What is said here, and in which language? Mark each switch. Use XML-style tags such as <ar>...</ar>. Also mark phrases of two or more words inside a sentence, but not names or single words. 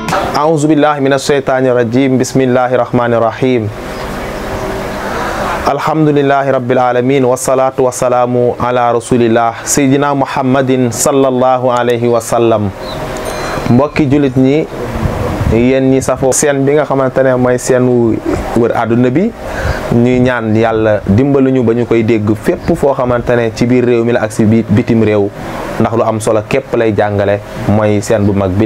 <ar>أعوذ بالله من الشيطان الرجيم بسم الله الرحمن الرحيم الحمد لله رب العالمين والصلاة والسلام على رسول الله سيدنا محمد صلى الله عليه وسلم</ar> <wo>mbokki julit ñi yéen ñi safoo seen bi nga xamante ne mooy seen wër àdduna bi ñuy ñaan yàlla dimbaluñu ba ñu koy dégg fépp foo xamante ne ci biir réew mi la ak si bitim réew ndax lu am solo képp lay jàngale mooy seen bu mag bi</wo>